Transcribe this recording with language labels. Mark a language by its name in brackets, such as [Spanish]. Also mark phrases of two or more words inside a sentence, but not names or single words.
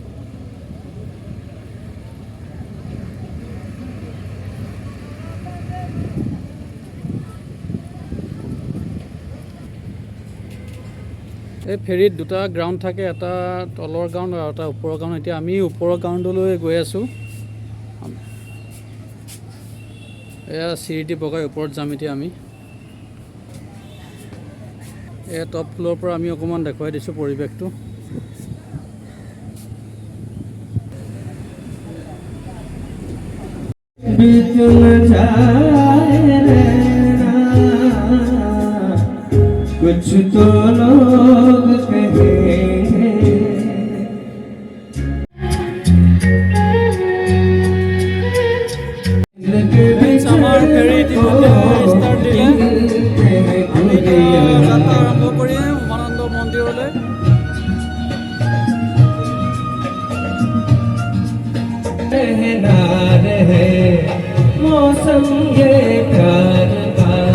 [Assamese] এই ফেৰীত দুটা গ্ৰাউণ্ড থাকে, এটা তলৰ গ্ৰাউণ্ড আৰু এটা ওপৰৰ গ্ৰাউণ্ড। এতিয়া আমি ওপৰৰ গ্ৰাউণ্ডলৈ গৈ আছোঁ। এয়া চিৰিটি বগাই ওপৰত যাম এতিয়া আমি। এয়া [English] top floor [Assamese] পৰা আমি অকণমান দেখুৱাই দিছোঁ পৰিৱেশটো। [Hindi] कुछ तो लोग कहेंगे। [Assamese] আমাৰ ফেৰী ইতিমধ্যে ষ্টাৰ্ট দিলে। আমি এতিয়া যাত্ৰা আৰম্ভ কৰিম উমানন্দ মন্দিৰলৈ। [Hindi] रहना रहे मौसम ये प्यार का